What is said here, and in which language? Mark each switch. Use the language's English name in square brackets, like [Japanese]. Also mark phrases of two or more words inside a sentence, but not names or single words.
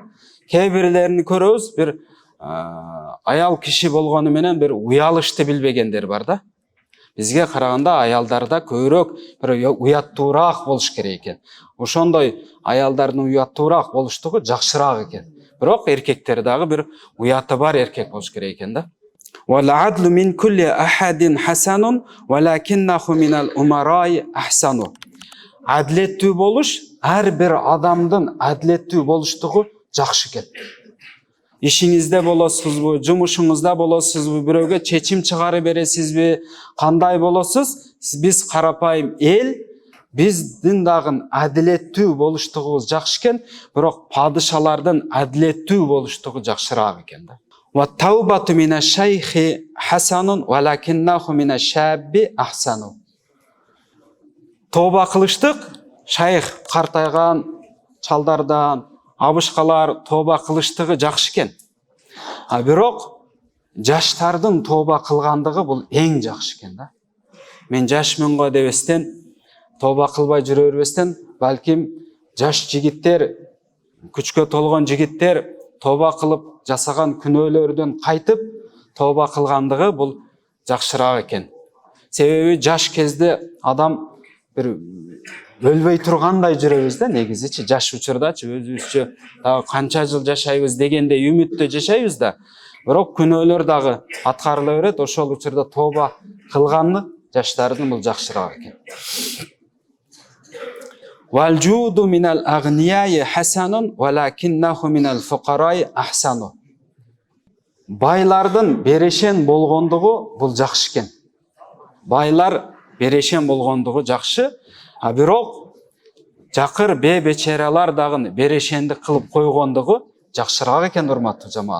[Kyrgyz] Кээ бирлерин көрөбүз, бир аял киши болгону менен бир уялышты билбегендер бар да. Бизге караганда аялдарда көбүрөөк бир уяттуураак болуш керек экен. Ошондой аялдардын уяттуураак болуштугу жакшыраак экен. Бирок эркектер дагы бир уяты бар эркек болуш керек экен да. [Arabic] والعدل من كل أحد حسن ولكنه من الأمراء أحسن. [Kyrgyz] Адилеттүү болуш, ар бир адамдын адилеттүү болуштугу жакшы экен. Ишиңизде болосузбу, жумушуңузда болосузбу, бирөөгө чечим чыгарып бересизби, кандай болосуз? Биз карапайым эл, биздин дагы адилеттүү болуштугубуз жакшы экен, бирок падышалардын адилеттүү болуштугу жакшыраак экен да. [Arabic] والتوبة من الشيخ حسن ولكنه من الشاب أحسن. [Kyrgyz] Тоба кылыштык шайх картайган чалдардан, абышкалар тоба кылыштыгы жакшы экен. Бирок жаштардын тоба кылгандыгы бул эң жакшы экен да. Мен жашмын го дебестен, тоба кылбай жүрө бербестен, балким жаш жигиттер, күчкө толгон жигиттер тоба кылып жасаган күнөөлөрдөн кайтып тоба кылгандыгы бул жакшыраак экен. Себеби жаш кезде адам бир өлбөй тургандай жүрөбүз да, негизичи жаш учурдачы өзүбүзчө дагы канча жыл жашайбыз дегенде үмүттө жашайбыз да. Бирок күнөөлөр дагы аткарыла берет, ошол учурда тоба кылганды жаштардын бул жакшыраак экен. [Arabic] والجود من الأغنياء حسن ولكنه من الفقراء أحسن. [Kyrgyz] Байлардын берешен болгондугу бул жакшы экен. Байлар берешен болгондугу жакшы. Бирок жакыр бечералар дагы берешендик кылып койгондугу жакшыраак экен, урматтуу жамаат.